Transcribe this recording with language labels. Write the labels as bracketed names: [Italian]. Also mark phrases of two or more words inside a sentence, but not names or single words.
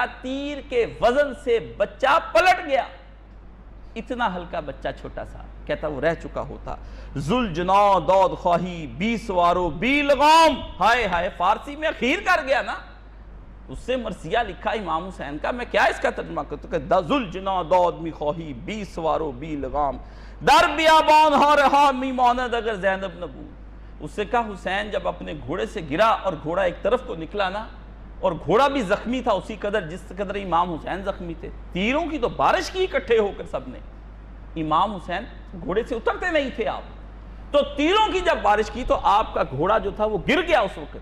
[Urdu] تیر کے وزن سے بچہ پلٹ گیا. اتنا ہلکا بچہ چھوٹا سا، کہتا وہ رہ چکا ہوتا. [Persian] ذل جنا داد خواہی بی سوارو بی لغام. [Urdu] ہائے ہائے، فارسی میں اخیر کر گیا نا. اس سے مرثیہ لکھا امام حسین کا، میں کیا اس کا ترجمہ کرتا کہ [Persian] ذل جنا داد می خواہی بی سوارو بی لغام در بیابان ہا رہا می ماند اگر زینب نبود. [Urdu] اس سے کہا حسین جب اپنے گھوڑے سے گرا اور گھوڑا ایک طرف کو نکلا نا، اور گھوڑا بھی زخمی تھا اسی قدر جس قدر امام حسین زخمی تھے. تیروں کی تو بارش کی اکٹھے ہو کر سب نے. امام حسین گھوڑے سے اترتے نہیں تھے آپ، تو تیروں کی جب بارش کی تو آپ کا گھوڑا جو تھا وہ گر گیا اس وقت.